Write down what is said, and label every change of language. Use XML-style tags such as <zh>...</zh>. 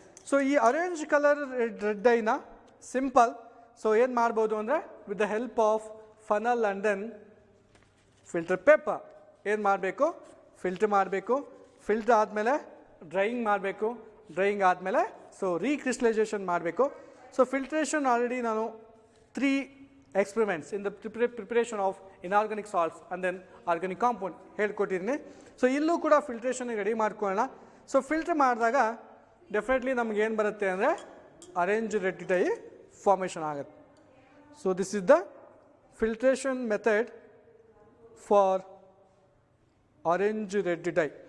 <kn>So ಈ orange colour red ಡೈನ simple so ಏನು ಮಾಡ್ಬೋದು ಅಂದರೆ</kn> <en>with the help of funnel and then filter paper</en> <kn>ಏನು ಮಾಡಬೇಕು? ಫಿಲ್ಟರ್ ಮಾಡಬೇಕು. ಫಿಲ್ಟರ್ ಆದಮೇಲೆ ಡ್ರೈಯಿಂಗ್ ಮಾಡಬೇಕು, ಡ್ರೈಯಿಂಗ್ ಆದಮೇಲೆ ಸೊ ರೀಕ್ರಿಸ್ಟಲೈಸೇಷನ್ ಮಾಡಬೇಕು. ಸೊ ಫಿಲ್ಟ್ರೇಷನ್ ಆಲ್ರೆಡಿ ನಾನು</kn> <en>3 experiments in the preparation of inorganic salts and then organic compound</en> <kn>ಹೇಳ್ಕೊಟ್ಟಿದ್ದೀನಿ. So ಇಲ್ಲೂ ಕೂಡ ಫಿಲ್ಟ್ರೇಷನ್ ರೆಡಿ ಮಾಡ್ಕೊಳ್ಳೋಣ. ಸೊ ಫಿಲ್ಟರ್ ಮಾಡಿದಾಗ ಡೆಫಿನೆಟ್ಲಿ ನಮ್ಗೆ ಏನು ಬರುತ್ತೆ ಅಂದರೆ ಅರೇಂಜ್ ರೆಡ್ ಡೈ ಫಾರ್ಮೇಷನ್ ಆಗುತ್ತೆ.</kn> <en>So this is the filtration method for orange red dye.</en>